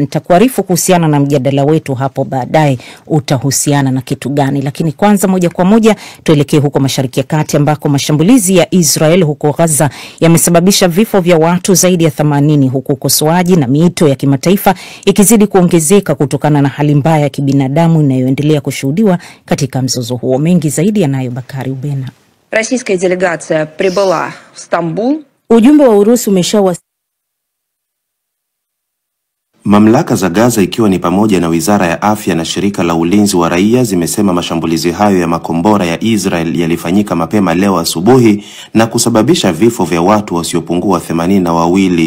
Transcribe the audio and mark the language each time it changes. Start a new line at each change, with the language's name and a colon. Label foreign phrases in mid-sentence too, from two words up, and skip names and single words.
Swahili: Nitakuarifu kuhusiana na mjadala wetu hapo baadaye utahusiana na kitu gani, lakini kwanza moja kwa moja tuelekee huko Mashariki ya Kati ambako mashambulizi ya Israel huko Gaza yamesababisha vifo vya watu zaidi ya 80, huku ukosoaji na miito ya kimataifa ikizidi kuongezeka kutokana na hali mbaya ya kibinadamu inayoendelea kushuhudiwa katika mzozo huo. Mengi zaidi yanayo Bakari Ubena.
Russian: Российская делегация прибыла в Стамбул.
Swahili: Ujumbe wa Urusi umeshawasili. Mamlaka za Gaza ikiwa ni pamoja na Wizara ya Afya na Shirika la Ulinzi wa Raia zimesema mashambulizi hayo ya makombora ya Israel yalifanyika mapema leo asubuhi na kusababisha vifo vya watu wasiopungua 82.